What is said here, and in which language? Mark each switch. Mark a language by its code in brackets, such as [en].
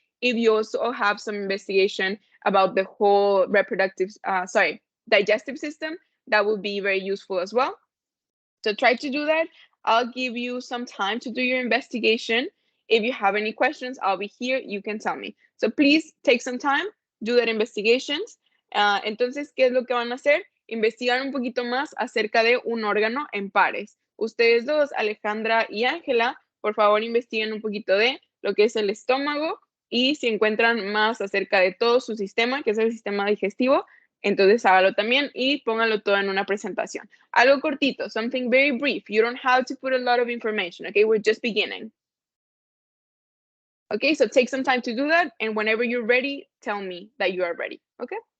[en] If you also have some investigation about the whole digestive system, that will be very useful as well. So try to do that. I'll give you some time to do your investigation. If you have any questions, I'll be here. You can tell me. So please take some time, do that investigations. [es] Entonces, ¿qué es lo que van a hacer? Investigar un poquito más acerca de un órgano en pares. Ustedes dos, Alejandra y Ángela, por favor investiguen un poquito de lo que es el estómago y si encuentran más acerca de todo su sistema, que es el sistema digestivo, entonces hágalo también y póngalo todo en una presentación. Algo cortito, [en] something very brief. You don't have to put a lot of information, okay? We're just beginning. Okay, so take some time to do that, and whenever you're ready, tell me that you are ready, okay?